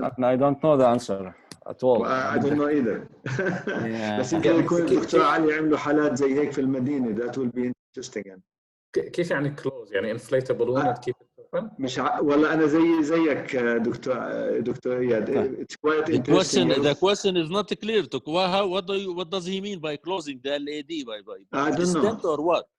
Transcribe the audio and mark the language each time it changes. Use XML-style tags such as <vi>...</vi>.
<en>I don't know the answer at all. I don't know either.</en> <ar>بس يمكن يكون الدكتور علي عملوا حالات زي هيك في المدينة.</ar> <en>That will be interesting.</en> <ar>كيف يعني</ar> <en>close؟</en> <ar>يعني</ar> <en>inflate a balloon and keep it</en> <ar>مش والله أنا زيك دكتور إياد.</ar> <en>It's quite interesting. The question is not clear. What does he mean by closing the LAD by stent or what?</en>